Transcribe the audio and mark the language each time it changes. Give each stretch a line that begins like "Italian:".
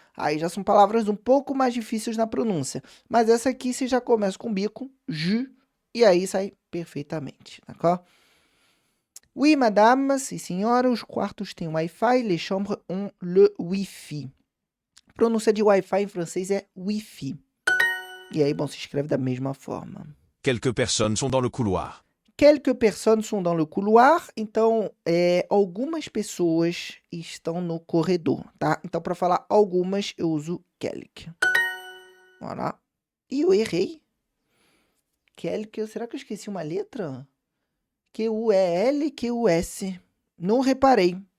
Portuguese: Aí já são palavras um pouco mais difíceis na pronúncia. Mas essa aqui você já começa com bico, ju, e aí sai perfeitamente, d'accord?
French: Oui, madame,
Portuguese: sim senhora, os quartos têm Wi-Fi,
French: les chambres ont le Wi-Fi.
Portuguese: A pronúncia de Wi-Fi em francês é Wi-Fi. E aí, bom, se escreve da mesma forma.
French: Quelques personnes sont dans le couloir. Quelques personnes sont dans le couloir.
Portuguese: Então, algumas pessoas estão no corredor, tá? Então, para falar algumas, eu uso quelques. Olha lá. E eu errei. Quelques, será que eu esqueci uma letra? Q-U-E-L, Q-U-S. Não reparei.